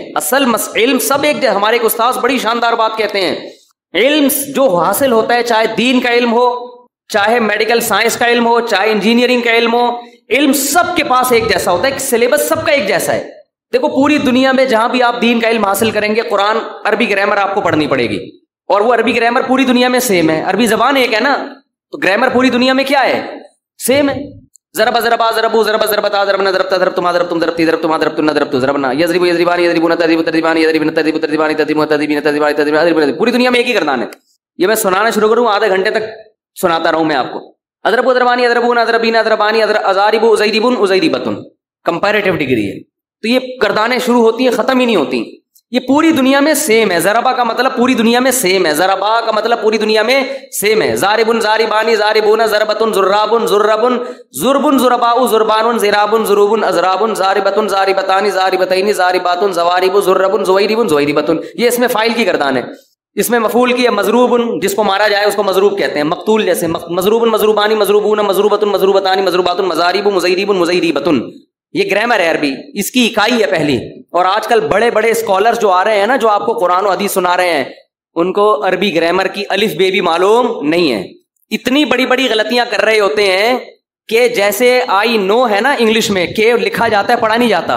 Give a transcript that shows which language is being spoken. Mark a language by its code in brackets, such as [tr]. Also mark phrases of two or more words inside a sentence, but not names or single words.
[ur] اصل علم سب ایک, ہمارے ایک استاذ بڑی شاندار بات کہتے ہیں, علم جو حاصل ہوتا ہے چاہے دین کا علم ہو, چاہے [en] medical science [ur] کا علم ہو, چاہے انجینئرنگ کا علم ہو, علم سب کے پاس ایک جیسا ہوتا ہے, سلیبس سب کا ایک جیسا ہے. دیکھو پوری دنیا میں جہاں بھی آپ دین کا علم حاصل کریں گے, قرآن عربی گرامر آپ کو پڑھنی پڑے گی, اور وہ عربی گرامر پوری دنیا میں سیم ہے. عربی زبان ایک ہے نا, تو گرامر پوری دنیا میں کیا ہے؟ سیم ہے. [ar] ضرب ضربا ضربو ضرب ضربتا ضربنا ضربتا ضربتما ضربتم ضربتی ضربتما ضربتن ضربتو ضربنا یضرب یضربان یضربون تضرب تضربان یضربن تضرب تضربان تضرب تضربین تضربان تضرب. [ur] پوری دنیا میں ایک ہی گردان ہے. یہ میں سنانا شروع کروں آدھے گھنٹے تک سناتا رہوں میں آپ کو. [ar] اضرب ضربانی اضربون اضربین اضربانی اضارب ازیربون ازیربتن, [en] comparative degree ہے. [ur] تو یہ گردانیں شروع ہوتی ہیں ختم ہی نہیں ہوتی. یہ پوری دنیا میں سیم ہے. ضربا کا مطلب پوری دنیا میں سیم ہے, ضربا کا مطلب پوری دنیا میں سیم ہے. [ar] ضاربن ضاربانی ضاربون ضربتن ضرابن ضربن ضربن ضرباء ضربان ضرابن ضروبن اضرابن ضاربتن ضاربتان ضاربتین ضارباتن ضوارب ضربن زویربن زویربتن. [ur] یہ اس میں فاعل کی گردان ہے. اس میں مفعول کی ہے مضروبن, جس کو مارا جائے اس کو مضروب کہتے ہیں. مقتول جیسے [ar] مضروبن مضروبانی مضروبون مضروبتن مضروبتانی مضروباتن مضارب مضیربن مضیربتن. [ur] یہ گرامر ہے عربی, اس کی اکائی ہے پہلی. اور آج کل بڑے بڑے اسکالرز جو آ رہے ہیں نا, جو آپ کو قرآن و حدیث سنا رہے ہیں, ان کو عربی گرامر کی الف بے بھی معلوم نہیں ہے. اتنی بڑی بڑی غلطیاں کر رہے ہوتے ہیں کہ جیسے [en] I know [ur] ہے نا انگلش میں, کہ لکھا جاتا ہے پڑھا نہیں جاتا.